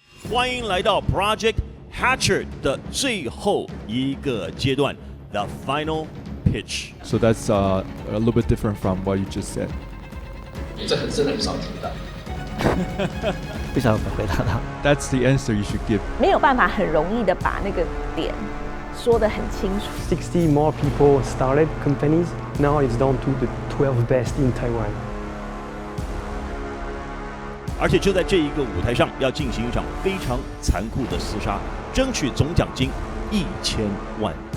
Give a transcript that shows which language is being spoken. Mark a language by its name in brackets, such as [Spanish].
[Chinese] 欢迎来到 Project Hatcher 的最后一个阶段 ， [English] The Final Pitch. So that's a little bit different from what you just said. [Chinese] 这真的很少听到。不晓得回答他。 [English] That's the answer you should give. [Chinese] 没有办法很容易的把那个点说得很清楚。 [English] 60 more people started companies. Now it's down to the 12 best in Taiwan. [Chinese] 而且就在这一个舞台上，要进行一场非常残酷的厮杀，争取总奖金1000万。